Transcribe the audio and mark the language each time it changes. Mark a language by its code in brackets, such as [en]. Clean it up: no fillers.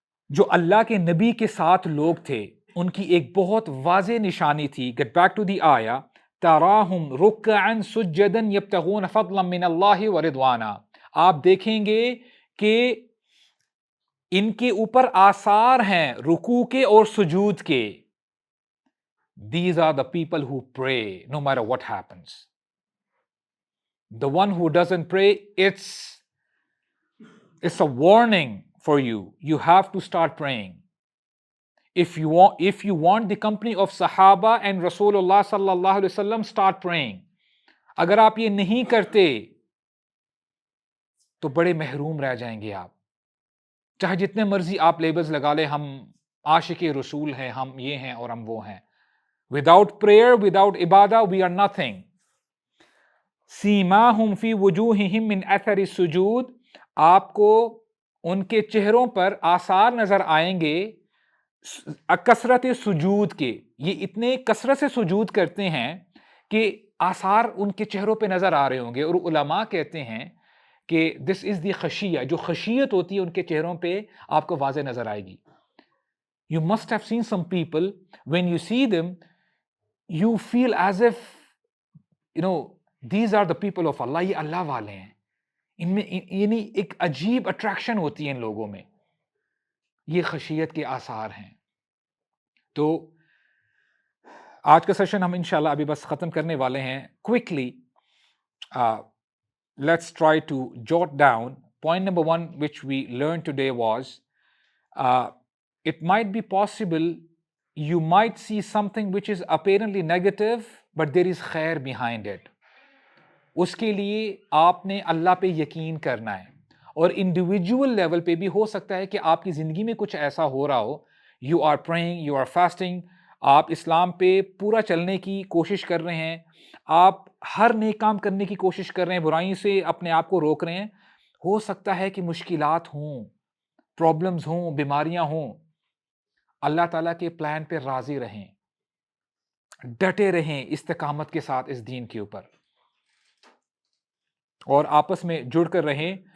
[ur] جو اللہ کے نبی کے ساتھ لوگ تھے, ان کی ایک بہت واضح نشانی تھی. [en] get back to the آیا, [ar] تَرَاهُمْ رُكَّعًا سُجَّدًا يَبْتَغُونَ فَضْلًا مِّنَ اللَّهِ وَرِضْوَانًا. [ur] آپ دیکھیں گے کہ ان کے اوپر آثار ہیں رکوع کے اور سجود کے. [en] These are the people who pray no matter what happens. The one who doesn't pray, it's a warning for you. You have to start praying. If you want the company of Sahaba and Rasulullah sallallahu alaihi wasallam, start praying. [ur] اگر آپ یہ نہیں کرتے تو بڑے محروم رہ جائیں گے آپ. چاہے جتنے مرضی آپ لیبلز لگا لیں, ہم عاشق رسول ہیں, ہم یہ ہیں اور ہم وہ ہیں. [en] Without prayer, without ibadah, we are nothing. [ar] سیماہم فی وجوہہم من اثر السجود. [ur] آپ کو ان کے چہروں پر آثار نظر آئیں گے کثرت سجود کے. یہ اتنے کثرت سے سجود کرتے ہیں کہ آثار ان کے چہروں پہ نظر آ رہے ہوں گے. اور علماء کہتے ہیں کہ [en] this is the خشیہ, [ur] جو خشیت ہوتی ہے ان کے چہروں پہ آپ کو واضح نظر آئے گی. [en] You must have seen some people, when you see them, you feel as if, these are the people of Allah, [ur] یہ اللہ والے ہیں. ان میں یعنی ایک عجیب اٹریکشن ہوتی ہے ان لوگوں میں. یہ خشیت کے آثار ہیں. تو آج کا سیشن ہم انشاءاللہ ابھی بس ختم کرنے والے ہیں. [en] Quickly let's try to jot down. Point number 1 which we learned today was, it might be possible you might see something which is apparently negative, but there is khair behind it. [ur] اس کے لیے آپ نے اللہ پہ یقین کرنا ہے. اور individual level پہ بھی ہو سکتا ہے کہ آپ کی زندگی میں کچھ ایسا ہو رہا ہو, [en] you are praying, you are fasting, [ur] آپ اسلام پہ پورا چلنے کی کوشش کر رہے ہیں، آپ ہر نیک کام کرنے کی کوشش کر رہے ہیں، برائیوں سے اپنے آپ کو روک رہے ہیں، ہو سکتا ہے کہ مشکلات ہوں، پرابلمز ہوں، بیماریاں ہوں، اللہ تعالیٰ کے پلان پہ راضی رہیں، ڈٹے رہیں استقامت کے ساتھ اس دین کے اوپر، اور آپس میں جڑ کر رہیں.